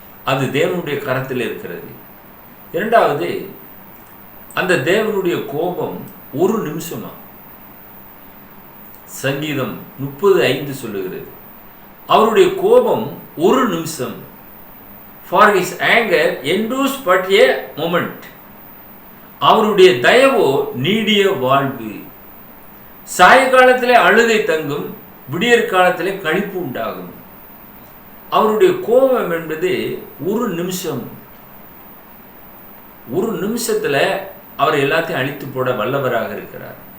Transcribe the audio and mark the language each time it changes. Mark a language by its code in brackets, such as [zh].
[ta] அது தேவனுடைய கரத்தில் இருக்கிறது. இரண்டாவது, அந்த தேவனுடைய கோபம் ஒரு நிமிஷமா. சங்கீதம் 30:5 சொல்லுகிறது, அவருடைய கோபம் ஒரு நிமிஷம். [en] For his anger endures but a moment. [ta] அவருடைய தயவோ நீடிய வாழ்வு. சாயங்காலத்திலே அழுகை தங்கும், விடியற் காலத்திலே களிப்பு உண்டாகும். அவருடைய கோபம் என்பது ஒரு நிமிஷம். ஒரு நிமிஷத்துல அவர் எல்லாத்தையும் அழித்து போட வல்லவராக இருக்கிறார்.